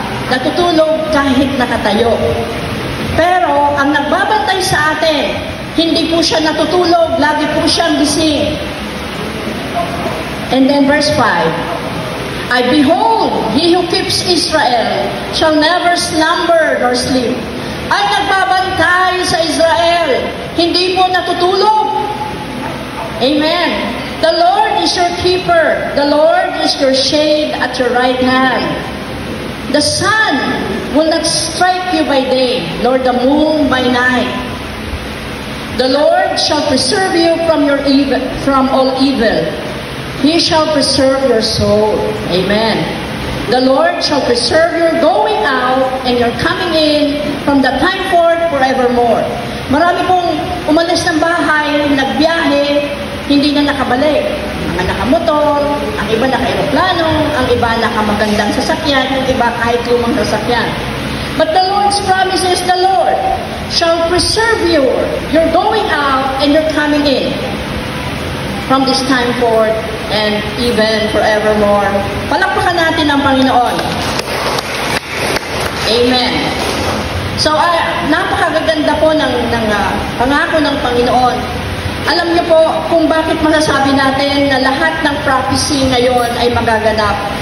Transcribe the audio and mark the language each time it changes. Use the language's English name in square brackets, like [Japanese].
[Filipino] Natutulog kahit nakatayo. Pero ang nagbabantay sa atin, hindi po siya natutulog, lagi po siyang gising. [English] And then verse 5, I behold, he who keeps Israel shall never slumber nor sleep. [Filipino] Ang nagbabantay sa Israel, hindi po natutulog. [English] Amen. The Lord is your keeper. The Lord is your shade at your right hand. The sun will not strike you by day, nor the moon by night. The Lord shall preserve you from all evil. He shall preserve your soul. Amen. The Lord shall preserve your going out and your coming in from the time forth forevermore. [Filipino] Marami pong umalis ng bahay, nagbiyahe, hindi na nakabalik. Mga nakamotor, ang iba naka-aeroplano, ang iba nakamagandang sasakyan, yung iba kahit lumang sasakyan. [English] But the Lord's promise is the Lord. shall preserve you. You're going out and you're coming in. From this time forth and even forevermore. [Filipino] Palakpakan natin ang Panginoon. Amen. So, napakaganda po ng pangako ng Panginoon. Alam niyo po kung bakit masasabi natin na lahat ng prophecy ngayon ay magaganap.